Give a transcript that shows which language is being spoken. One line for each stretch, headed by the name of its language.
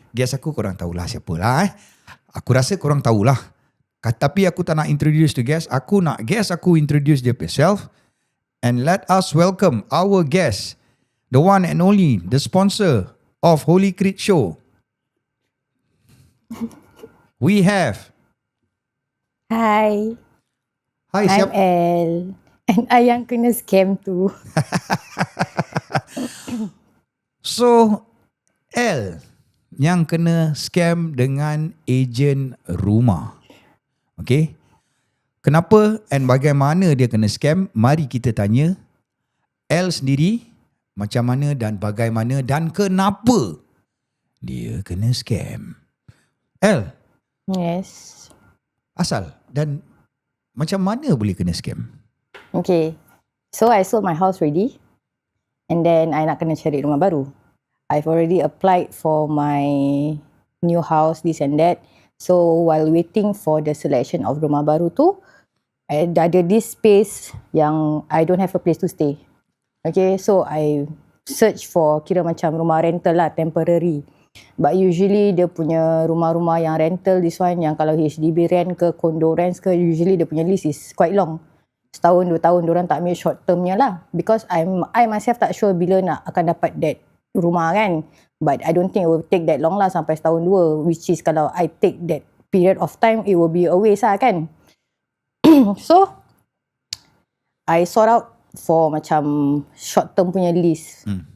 Malay: Guest aku korang tahulah siapalah Aku rasa korang tahulah. Tapi aku tak nak
English: introduce the guest.
Malay: Aku nak guest aku introduce dia herself.
English: And let us welcome our guest, the one and only, the sponsor of Holy Creed Show. We have Hi, I'm
Malay: siapa? Elle. And I yang kena scam tu. So, L yang kena scam dengan ejen rumah. Okay? Kenapa and bagaimana dia kena scam? Mari kita tanya L sendiri macam mana dan bagaimana dan kenapa dia kena scam. L,
English: Yes.
Malay: asal dan macam mana boleh kena scam?
English: Okay. So I sold my house already. And then I
Malay: nak kena cari rumah baru.
English: I've already applied for my new house, this and that. So while waiting for the selection of
Malay: rumah baru tu, ada
English: this space yang I don't have a place to stay. Okay, so I search for kira macam rumah rental lah, temporary. But usually
Malay: dia punya rumah-rumah yang
English: rental, this one yang kalau HDB rent ke condo rent ke, usually dia punya list is quite long.
Malay: Setahun, 2 tahun, diorang tak ambil short termnya lah.
English: Because I myself
Malay: tak sure bila nak akan dapat that rumah kan.
English: But I don't think it will take that long lah,
Malay: sampai setahun 2.
English: Which is kalau I take that period of time, it will be a waste lah kan. So, I sort out for macam short term punya list.